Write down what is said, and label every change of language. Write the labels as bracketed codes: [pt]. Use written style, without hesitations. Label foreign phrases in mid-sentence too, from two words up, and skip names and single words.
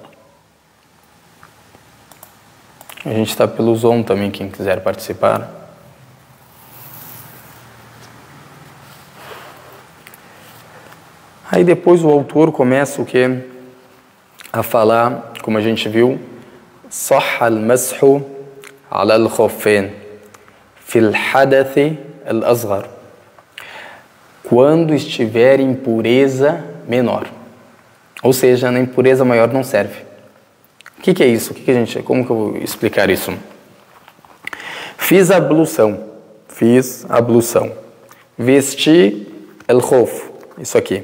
[pt] A gente está pelo Zoom também, quem quiser participar. Aí depois o autor começa o quê? A falar, como a gente viu, [ar] صح المسح على الخفين في الحدث الأصغر, [pt] quando estiver em impureza menor. Ou seja, na impureza maior não serve. O que é isso? Como que eu vou explicar isso? Fiz a ablução. Vesti el-khuf, isso aqui.